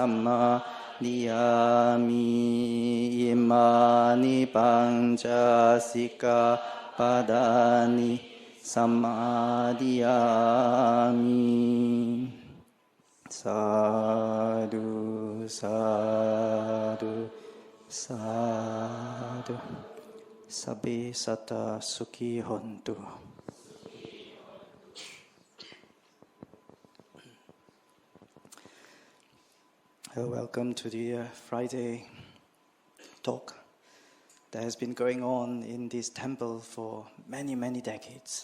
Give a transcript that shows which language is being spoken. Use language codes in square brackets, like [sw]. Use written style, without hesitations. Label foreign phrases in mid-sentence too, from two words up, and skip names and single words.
[pi] Samadhiyami Imani Panca Sikkhapadani Samadhiyami Sadhu, sadhu, sadhu Sabbe satta sukhi hontu. [en] Welcome to the Friday talk that has been going on in this temple for many, many decades.